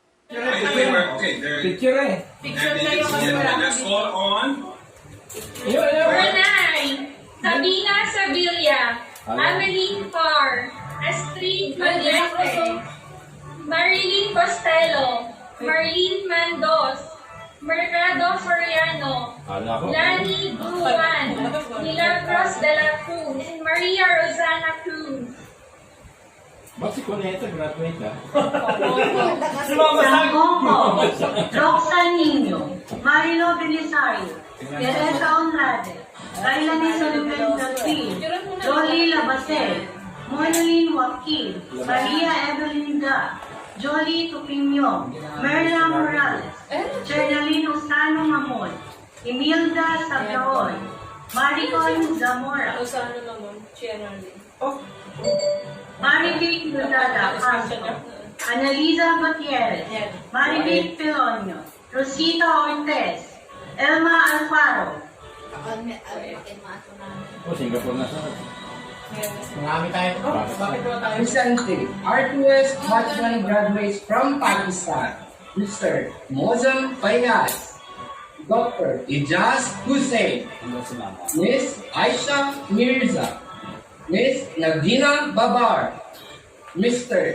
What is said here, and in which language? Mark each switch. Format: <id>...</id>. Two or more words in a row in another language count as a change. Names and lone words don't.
<en>Okay, there.</en> <tl>Picture eh. Picture tayo kasi wala.</tl> <en>Let's call on. Bernay, Sabina Sevilla, Ameline Carr, Astrid Valiente, Marilyn Costello, Marlene Mandos, Mercado Soriano, Lani Buwan, Milagros de la Cruz, Maria Rosana Cruz.</en> <tl>Ba't si Coneta graduate ka? Sangongo, Roxanne Niño, Marilo Belisario, Teresa Onrade, Raylani Solomon Delfin, Jolie Labasel, Monolin Joaquin, Maria Evelyn Da, Jolie Tupinyo, Merla Morales, Chernalyn Osano Mamon, Imelda Sablaon, Maricon Zamora, Osano naman, Chernalyn. Marivic Lodada Castro, Analiza Gutierrez, Marivic Pilonio, Rosita Ortez, Elma Alfaro. O, Singapore na sa. Marami tayo. Bakit ba tayo?</tl> <en>Recently, R2S Bachman graduates from Pakistan. Mr. Mozam Fayaz, Dr. Ijaz Hussain, Miss Aisha Mirza, Miss Nagina Babar, Mr.</en>